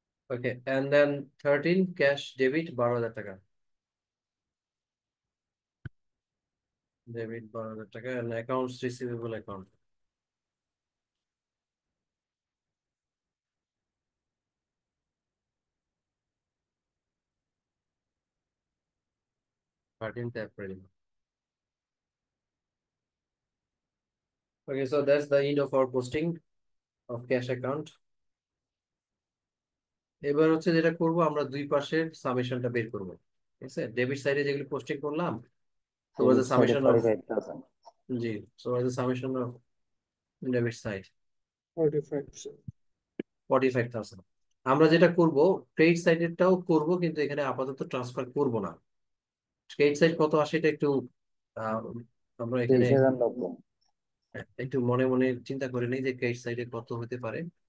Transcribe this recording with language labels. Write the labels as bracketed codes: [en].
[en] Okay, and then 13, cash debit 12,000 টাকা, debit 12,000 টাকা, and accounts receivable account 13 April. Okay, so that's the end of our posting of cash account. [bn] এবার হচ্ছে যেটা করব, আমরা দুই পাশের সামেশনটা বের করব। ঠিক আছে, ডেবিট সাইডে যেগুলো পোস্টিং করলাম, [en] so was the Credit side summation of 45,000. জি, so was the summation of debit side 45%. [bn] 45,000। আমরা যেটা করব, ক্রেডিট সাইডেরটাও করব, কিন্তু এখানে আপাতত ট্রান্সফার করব না। ক্রেডিট সাইড কত আসে এটা একটু আহ, আমরা এখানে [en] 23,090. [bn] একটু মনে মনে চিন্তা করে নিই যে ক্রেডিট সাইডে কত হতে পারে।